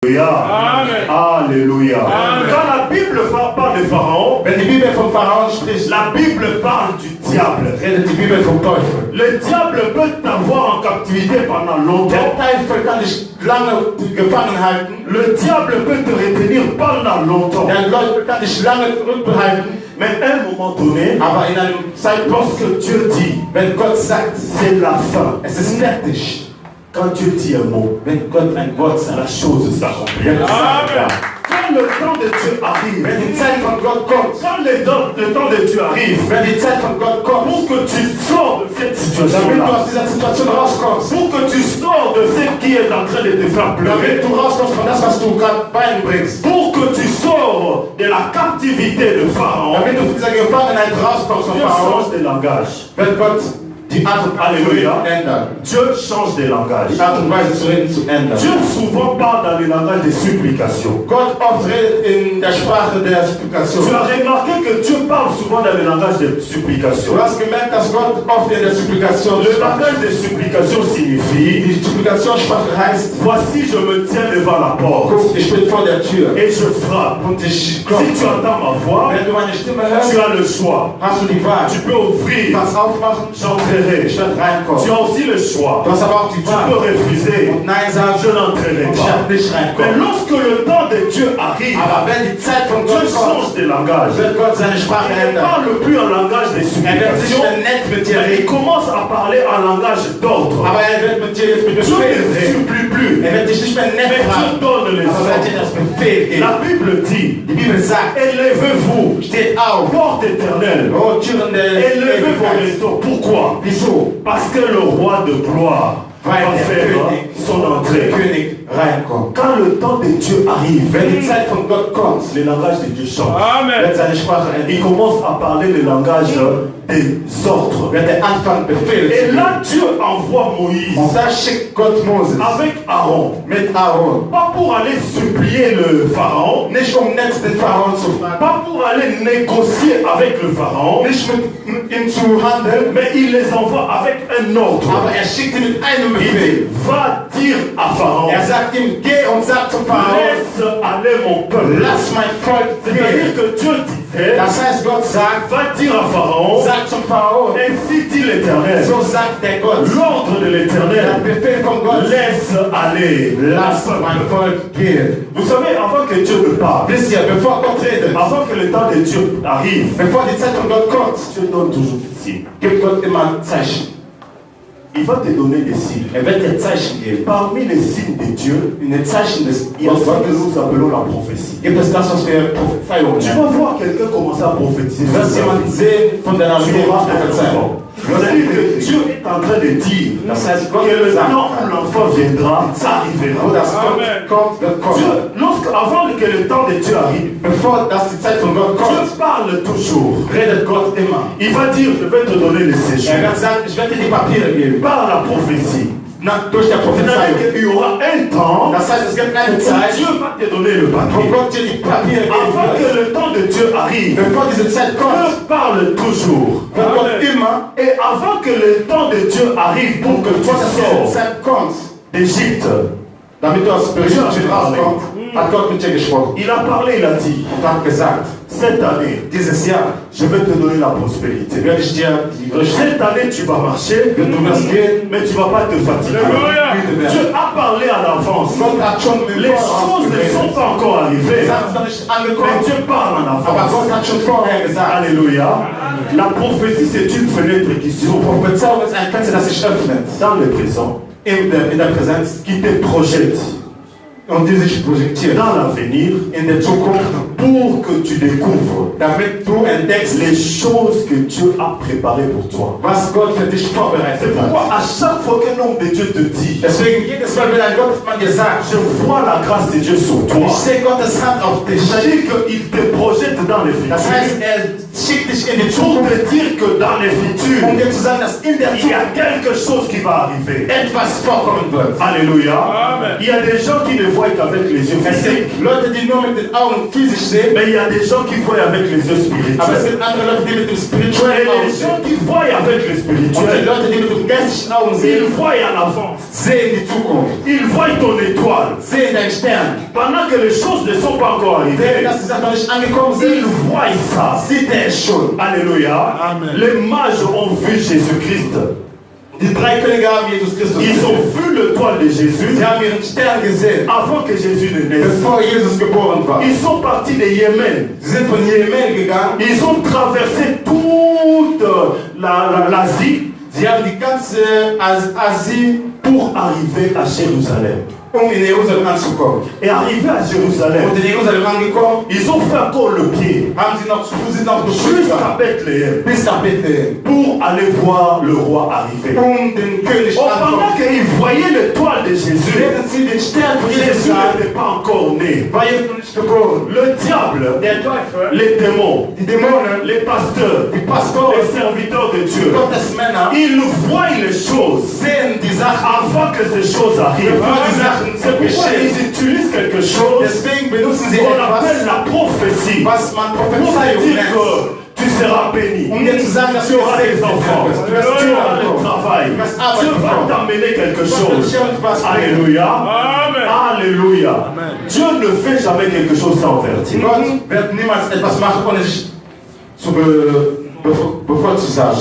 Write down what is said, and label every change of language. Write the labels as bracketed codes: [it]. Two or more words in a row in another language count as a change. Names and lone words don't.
[fr] Amen. Alléluia. Amen. Quand la Bible parle de Pharaon, [de] Wenn die Bibel vom Pharaon spricht, [fr] la Bible parle du diable. [de] redet die Bibel vom Teufel. [fr] Le diable peut t'avoir en captivité pendant longtemps. [de] Der Teufel kann dich lange gefangen halten. [fr] Le diable peut te retenir pendant longtemps. [de] Der Teufel kann dich lange zurückbehalten. [fr] Mais à un moment donné, [de] Aber in einem Zeitpunkt, [fr] lorsque Dieu dit, [de] wenn Gott sagt, [fr] c'est la fin. [de] es ist fertig. [fr] Quand Dieu dit un mot, [de] Wenn Gott ein Wort sagt, [fr] la chose s'accomplit. Amen. Quand le temps de Dieu arrive, [de] wenn die Zeit von Gott kommt, [fr] quand le temps de Dieu arrive, [de] wenn die Zeit von Gott kommt, [fr] pour que tu sors de cette [de] damit du [fr] situation-là, [de] aus dieser Situation rauskommst, [fr] pour que tu sors de ce qui est en train de te faire pleurer, [de] damit du rauskommst von das, was du gerade beibringst, [fr] pour que tu sors de la captivité de Pharaon, [de] damit du von dieser Gefangenheit rauskommst von [fr] Dieu Pharaon, change de langage. [de] wird Gott die Art und [fr] Alléluia. [de] Weise ändern. [fr] Dieu change de langage. [de] Die Art und Weise zu reden zu ändern. [fr] Dieu souvent parle dans le langage de supplication. [de] Gott oft redet in der Sprache der Supplikation. [fr] Tu as remarqué que Dieu parle souvent dans le langage de supplication. [de] Du hast gemerkt, dass Gott oft in der Supplikation [fr] Le langage de supplication signifie, [de] die Supplikationssprache heißt, [fr] voici je me tiens devant la porte [de] guck, ich bin vor der Tür [fr] et je frappe. [de] und ich [fr] Si tu [de] klopfe. [fr] entends ma voix, [de] Wenn du meine Stimme [fr] tu [de] hörst, [fr] as le choix. [de] hast du die Wahl. [fr] Tu peux ouvrir, [de] Du kannst aufmachen, [fr] j'entrerai. [de] ich werde [fr] Tu [de] reinkommen. [fr] as aussi le choix. [de] Du hast aber auch die [fr] Tu peux [de] Wahl. [fr] refuser. [de] Und Nein sagen, [fr] Je n'entrerai [de] ich [fr] pas. [de] werde nicht [fr] Mais [de] reinkommen. [fr] lorsque le temps de Dieu arrive, [de] Aber wenn die Zeit von [fr] Dieu [de] Gott kommt, [fr] change de langage. [de] wird Gott seine Sprache [fr] Il ne [de] ändern. [fr] parle plus en langage de [de] Er wird nicht [fr] supplication, [de] mehr nett mit dir [fr] mais il [de] reden, [fr] commence à parler en langage d'ordre. [de] aber er wird mit dir jetzt mit [fr] Dieu [de] Befehl [fr] ne [de] reden. [fr] supplie plus, [de] Er wird dich nicht mehr [fr] mais [de] nett [fr] Dieu [de] fragen, [fr] donne les [de] aber er wird dir [fr] ordres. [de] das Befehl geben. [fr] La Bible dit, [de] Die Bibel sagt, [fr] élevez-vous, [de] steht auf, [fr] porte éternelle, [de] oh Türen der [fr] élevez vos [de] Ewigkeit. [fr] réseaux. Pourquoi? [de] Wieso? [fr] Parce que le roi de gloire va [de] Weil der [fr] faire [de] König, [fr] son entrée. [de] König reinkommt. [fr] Quand le temps de Dieu arrive, [de] Wenn die Zeit von Gott kommt, [fr] le langage de Dieu change. Amen. [de] wird seine Sprache [fr] Il [de] ändern. [fr] commence à parler le langage des ordres. [de] Wird er anfangen, Befehle [fr] Et [de] zu geben. [fr] là, Dieu envoie Moïse [de] Und da schickt Gott Moses [fr] avec Aaron. [de] mit Aaron. [fr] Pas pour aller supplier le pharaon, [de] Nicht um nett den Pharaon zu fragen, [fr] pas pour aller négocier avec le pharaon, [de] nicht mit ihm zu handeln, [fr] mais il les envoie avec un ordre. [de] aber er schickt ihn mit einem [fr] Il dit, [de] Befehl. [fr] va dire à Pharaon, [de] Er sagt ihm, geh und sag zum Pharaon, [fr] laisse aller mon peuple. [de] lass mein Volk [fr] C'est-à-dire [de] gehen. [fr] que Dieu disait, [de] Das heißt, Gott sagt, [fr] va dire à Pharaon, [de] sag zum Pharaon, [fr] ainsi dit l'Éternel, [de] so sagt der Gott, [fr] l'ordre de [de] der [fr] l'Éternel, [de] Befehl von Gott, [fr] laisse aller. [de] lass mein Volk gehen. [fr] Vous savez, avant que Dieu ne parle, [de] Wisst ihr, bevor Gott redet, [fr] avant que le temps de Dieu arrive, [de] bevor die Zeit von Gott kommt, [fr] Dieu donne toujours des signes. [de] gibt Gott immer Zeichen. [fr] Il va te donner des signes. [de] Er wird dir Zeichen geben. [fr] Parmi les signes de Dieu, [de] In den Zeichen des [fr] il y a ce que [de] Gottes [fr] nous appelons la prophétie. [de] gibt es das, was wir Prophezeiung [fr] Tu [de] nennen. [fr] vas voir quelqu'un commencer à prophétiser. [de] Du wirst jemanden sehen von deiner [fr] Tu [de] Leben [fr] auras un [de] Prophezeiung. [fr] enfant. C'est-à-dire que Dieu est en train de dire [de] Das heißt, Gott [fr] que le [de] sagt, [fr] temps où l'enfant viendra, ça [de] wo [fr] arrivera. [de] das Gott kommt, wird kommen. [fr] Avant que le temps de Dieu arrive, [de] Bevor das die Zeit von Gott kommt, [fr] Dieu parle toujours. [de] redet Gott immer. [fr] Il va dire, je vais te donner le séjour. [de] Er wird sagen, ich werde dir die Papiere geben. [fr] Par la prophétie. [de] Durch der [fr] C'est-à-dire [de] Prophezeiung. [fr] qu'il y aura un temps [de] Das heißt, es gibt eine [fr] où [de] Zeit, [fr] Dieu va te donner le [de] wo [fr] papier. [de] Gott dir die Papiere [fr] Avant [de] geben wird. [fr] que le temps de Dieu arrive, [de] Bevor diese Zeit kommt, [fr] Dieu parle toujours. [de] wird Gott immer, [fr] Et avant que le temps de Dieu arrive pour que tu [de] bevor diese [fr] sors [de] Zeit kommt, [fr] d'Égypte, [de] damit du aus Ägypten rauskommst, hat Gott mit dir gesprochen [fr] il a parlé, il a dit, [de] und hat gesagt, [fr] cette année, [de] dieses Jahr [fr] je vais te donner la prospérité. [de] werde ich dir die Größe, [fr] Cette année, tu vas marcher, [de] du wirst gehen, [fr] mais tu ne vas pas te fatiguer. Alléluia. [de] müde werden. [fr] Dieu a parlé à l'avance. [de] Gott hat schon im [fr] Les [de] Voraus [fr] choses ne sont [de] geredet. [fr] pas encore arrivées, [de] Die Sachen sind noch nicht [fr] mais [de] angekommen, [fr] Dieu parle en [de] aber [fr] avance. [de] Gott hat schon vorher gesagt, [fr] Alléluia. La prophétie, c'est une fenêtre qui [de] die [fr] s'ouvre [de] Prophezeiung ist ein Fenster, das sich öffnet, [fr] dans le présent, [de] in der Präsenz, [fr] qui te projette [de] und die sich projektiert [fr] dans l'avenir [de] in der Zukunft, [fr] pour que tu découvres [de] damit du entdeckst, [fr] les choses que Dieu a préparées pour toi. [de] was Gott für dich vorbereitet [fr] C'est pourquoi [de] hat. [fr] à chaque fois qu'un homme de Dieu te dit, [de] Deswegen jedes Mal, wenn ein Gottesmann dir sagt, [fr] je vois la grâce de Dieu sur toi, [de] ich sehe Gottes Hand auf dich, [fr] c'est-à-dire qu'il te projette dans le [de] das heißt, [fr] futur [de] er schickt dich in die [fr] pour [de] Zukunft, [fr] te dire que dans le futur, [de] dir zu sagen, dass in der [fr] il y a [de] Zukunft [fr] quelque chose qui va arriver. etwas vorkommen wird. Alléluia. Amen. Il y a des gens qui ne voient qu'avec les yeux [de] Es [fr] physiques. [de] gibt Leute, die nur mit den Augen physisch gesehen. [fr] Mais il y a des gens qui voient avec les yeux [de] Aber es [fr] spirituels. [de] gibt andere Leute, die mit dem [fr] Et [de] spirituellen Auge [fr] les gens [de] sehen. [fr] qui voient avec les [de] Und die [fr] spirituels, [de] Leute, die mit dem geistlichen Augen [fr] ils [de] sehen, [fr] voient en avance. [de] sehen die Zukunft. [fr] Ils voient ton étoile. [de] Sehen deinen Stern. [fr] Pendant que les choses ne sont pas encore [de] Während [fr] arrivées, [de] dass die Sachen noch nicht angekommen [fr] ils [de] sind, [fr] voient ça. sieht er es schon. Alléluia. Amen. Les mages ont vu Jésus-Christ. [de] Die drei Könige haben Jesus Christus [fr] Ils ont [de] gesehen. [fr] vu l'étoile de Jésus [de] Sie haben ihren Stern gesehen, [fr] avant que Jésus ne naisse. [de] bevor Jesus geboren war. [fr] Ils sont partis de Yémen. [de] Sie sind von Jemen gegangen. [fr] Ils ont traversé toute l'Asie [de] Sie haben die ganze Asie, [fr] pour arriver à Jérusalem. [de] in Jerusalem anzukommen. [fr] Et arrivé à Jérusalem, [de] Und in Jerusalem angekommen, [fr] ils ont fait encore le pied [de] haben sie noch zu Fuß noch geschrieben, [fr] jusqu'à Bethléem [de] bis nach Bethlehem, [fr] pour aller voir le roi arriver. [de] den König [fr] Pendant [de] ankommen. [fr] qu'ils voyaient l'étoile de Jésus, [de] Während sie den Stern von Jesus [fr] Jésus [de] sahen, [fr] n'était pas encore né. [de] war Jesus noch nicht geboren. [fr] Le diable, [de] Der Teufel, [fr] les démons, [de] die Dämonen, [fr] les pasteurs, [de] die Pastoren, [fr] les serviteurs de Dieu, [de] Gottesmänner, [fr] ils voient les choses [de] sehen die Sachen. [fr] avant que ces choses arrivent. C'est pourquoi ils utilisent quelque chose [de] Deswegen benutzen sie [fr] qu'on appelle [de] etwas, [fr] la prophétie [de] was man [fr] pour te [de] Prophezeiung [fr] dire [de] nennt. [fr] que tu seras béni. [de] Um dir zu sagen, dass [fr] Tu [de] du [fr] auras des [de] gesegnet [fr] enfants, [de] wirst. [fr] tu [de] Du wirst [fr] auras [de] Türen [fr] le [de] bekommen. [fr] travail, [de] Du wirst [fr] Dieu [de] Arbeit [fr] va [de] bekommen. [fr] t'amener quelque [de] Gott [fr] chose. [de] wird dir etwas bringen. [fr] Alléluia. Amen. Alléluia. Dieu ne fait jamais quelque chose sans vertige. [de] Gott wird niemals etwas machen, ohne sich bevor zu sagen.